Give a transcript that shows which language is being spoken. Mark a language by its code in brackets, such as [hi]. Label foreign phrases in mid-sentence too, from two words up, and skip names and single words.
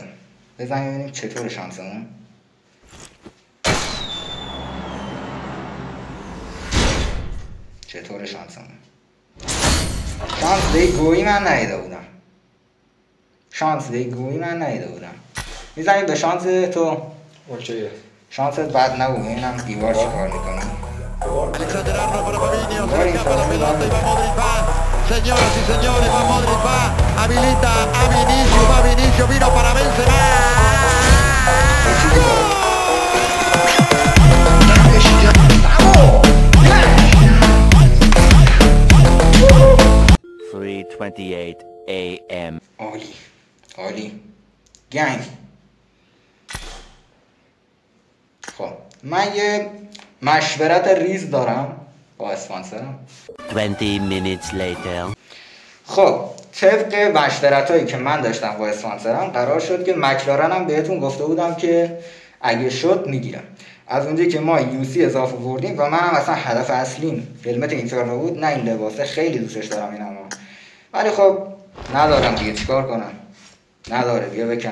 [fa] بزنیم ببینیم چطور شانسمون. شانس دی گویی من نیده بودم. میزنیم به شانس تو. اوکی. شانست بد نبود. اینم دیوار چی کار میکنی؟ [es] Señoras y señores, va Modric, va, habilita a Vinicius, vino para Benzema. [en] Three 3:28 a.m. [fa] عالی گنگ. خب من یه مشورت ریز دارم با اسپانسرم. [en] 20 minutes later. [fa] خب طبق مشورت هایی که من داشتم با اسپانسرم قرار شد که مکلارن هم بهتون گفته بودم که اگه شد میگیرم. از اونجایی که ما یوسی اضافه بردیم و منم اصلا هدف اصلیم هلمت اینفرنو بود، نه این لباسه. خیلی دوستش دارم اینم، ولی خب ندارم دیگه، چیکار کنم، نداره، بیا بکن.